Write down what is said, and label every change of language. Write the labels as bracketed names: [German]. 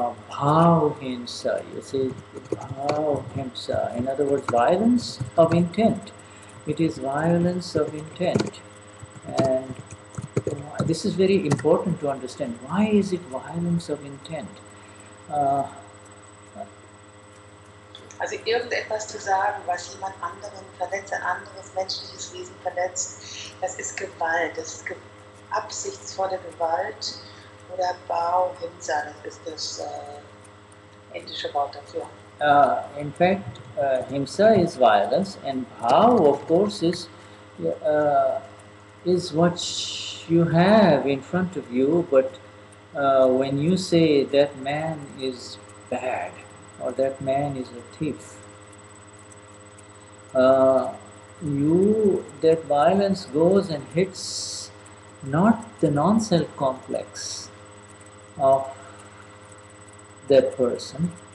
[English] Bhav-himsa, you say bhav-himsa. In other words, violence of intent. It is violence of intent. And this is very important to understand. Why is it violence of intent? [German] Also irgendetwas zu sagen, was jemand anderen verletzt, ein anderes menschliches Wesen verletzt, das ist Gewalt, das ist absichtsvolle Gewalt oder Bhau, Himsa, das ist das indische Wort dafür. [English] In fact, himsa is violence, and bhav, of course, is what you have in front of you. But when you say that man is bad or that man is a thief, that violence goes and hits not the non-self complex of that person,